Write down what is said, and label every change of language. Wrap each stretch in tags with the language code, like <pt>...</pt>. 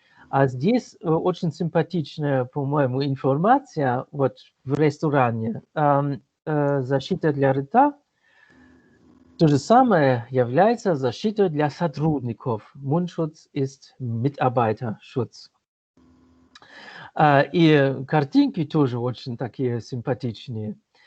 <ru>А здесь очень симпатичная, по-моему, информация вот в ресторане. Защита для рта. То же самое является защитой для сотрудников.</ru> <de>Mundschutz ist Mitarbeiterschutz.</de> <ru>И картинки тоже очень такие симпатичные.</ru>